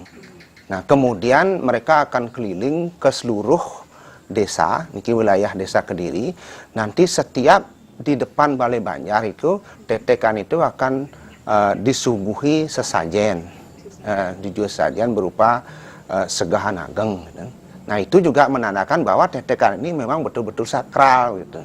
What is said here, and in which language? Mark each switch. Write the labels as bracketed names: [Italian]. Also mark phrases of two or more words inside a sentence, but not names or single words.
[Indonesian] Nah, kemudian mereka akan keliling ke seluruh desa, niki wilayah Desa Kediri. Nanti setiap di depan Balai Banjar itu, tek-tekan itu akan disuguhi sesajen. Dijual sesajen berupa Segahan Ageng. Gitu. Nah itu juga menandakan bahwa tetekan ini memang betul-betul sakral, gitu.